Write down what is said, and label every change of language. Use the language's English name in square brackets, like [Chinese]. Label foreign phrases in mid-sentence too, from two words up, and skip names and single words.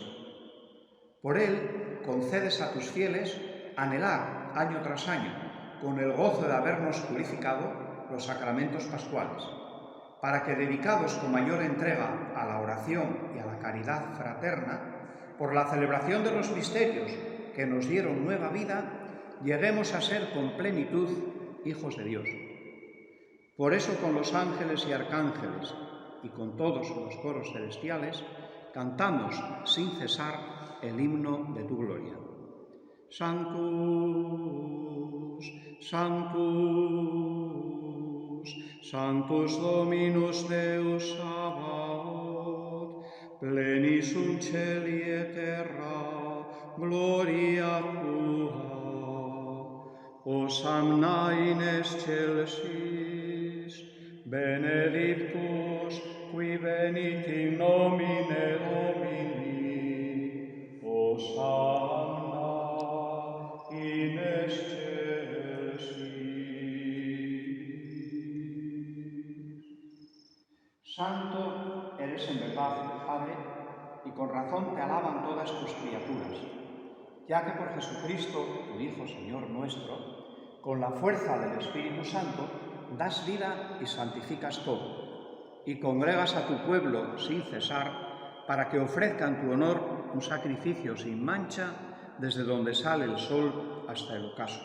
[Spanish] Por Él concedes a tus fieles anhelar año tras año, con el gozo de habernos purificado, los sacramentos pascuales, para que, dedicados con mayor entrega a la oración y a la caridad fraterna, por la celebración de los misterios que nos dieron nueva vida, lleguemos a ser con plenitud hijos de Dios. Por eso, con los ángeles y arcángeles y con todos los coros celestiales, cantamos sin cesar el himno de tu gloria. [Latin] Sanctus, Sanctus, Sanctus Dominus Deus Sabaoth, plenis sunt celi et terra, gloria tua. Hosanna in excelsis, benedictus qui venit in nomine Domini, Hosanna in excelsis. [Spanish] Santo eres en verdad, Padre, y con razón te alaban todas tus criaturas, ya que por Jesucristo, tu Hijo Señor nuestro, con la fuerza del Espíritu Santo, das vida y santificas todo, y congregas a tu pueblo sin cesar, para que ofrezca en tu honor un sacrificio sin mancha desde donde sale el sol hasta el ocaso.